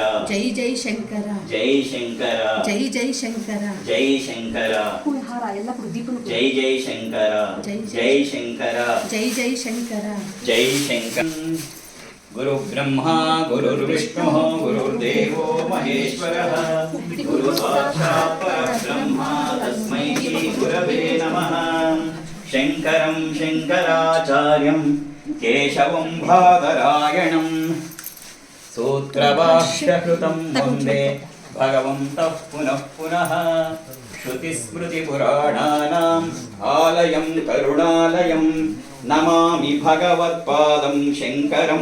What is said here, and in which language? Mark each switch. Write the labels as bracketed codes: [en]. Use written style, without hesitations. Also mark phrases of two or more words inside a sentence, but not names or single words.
[kn] ಜೈ ಜೈ ಶಂಕರ ಜೈ ಶಂಕರ ಜೈ ಜೈ ಶಂಕರ ಜೈ ಶಂಕರ ಹೂವಿನ ಹಾರ ಎಲ್ಲ ಕೊಡು ದೀಪನು ಜೈ ಜೈ ಶಂಕರ ಜೈ ಶಂಕರ ಜೈ ಜೈ ಶಂಕರ ಜೈ ಶಂಕರ [sa] ಗುರು ಬ್ರಹ್ಮ ಗುರುರ್ವಿಷ್ಣು ಗುರುರ್ದೇವೋ ಮಹೇಶ್ವರಃ ಗುರು ಸಾಕ್ಷಾತ್ ಪರಬ್ರಹ್ಮ ತಸ್ಮೈ ಶ್ರೀ ಗುರವೇ ನಮಃ ಶಂಕರಂ ಶಂಕರಾಚಾರ್ಯಂ ಕೇಶವಂ ಬಾದರಾಯಣಂ ಸೂತ್ರಭಾಷ್ಯಕೃತಂ ವಂದೇ ಭಗವಂತಃ ಪುನಃ ಪುನಃ ಶ್ರುತಿಸ್ಮೃತಿಪುರಾಣಾನಾಂ ಆಲಯಂ ಕರುಣಾಲಯಂ ನಮಾಮಿ ಭಗವತ್ಪಾದಂ ಶಂಕರಂ